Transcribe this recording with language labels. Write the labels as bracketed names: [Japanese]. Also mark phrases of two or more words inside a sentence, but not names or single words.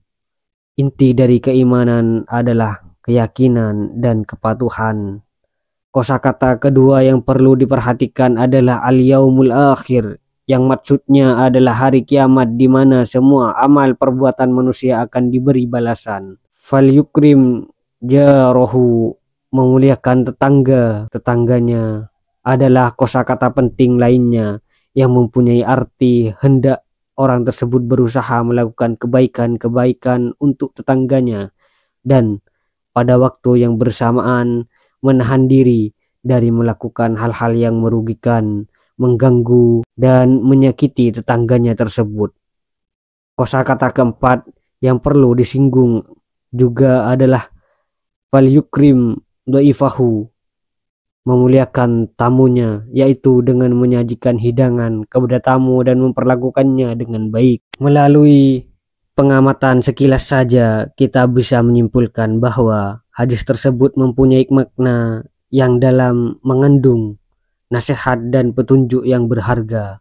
[Indonesian] Inti dari keimanan adalah keyakinan dan kepatuhan. Kosakata kedua yang perlu diperhatikan adalah [Arabic] اليوم الآخر, [Indonesian] yang maksudnya adalah hari kiamat di mana semua amal perbuatan manusia akan diberi balasan. [Arabic] فليكرم جاره, [Indonesian] memuliakan tetangganya adalah kosakata penting lainnya yang mempunyai arti hendak orang tersebut berusaha melakukan kebaikan-kebaikan untuk tetangganya dan pada waktu yang bersamaan menahan diri dari melakukan hal-hal yang merugikan, mengganggu, dan menyakiti tetangganya tersebut. Kosakata keempat yang perlu disinggung juga adalah [Arabic] فليكرم ضيفه, [Indonesian] memuliakan tamunya, yaitu dengan menyajikan hidangan kepada tamu dan memperlakukannya dengan baik. Melalui pengamatan sekilas saja kita bisa menyimpulkan bahwa hadis tersebut mempunyai makna yang dalam mengandung nasihat dan petunjuk yang berharga.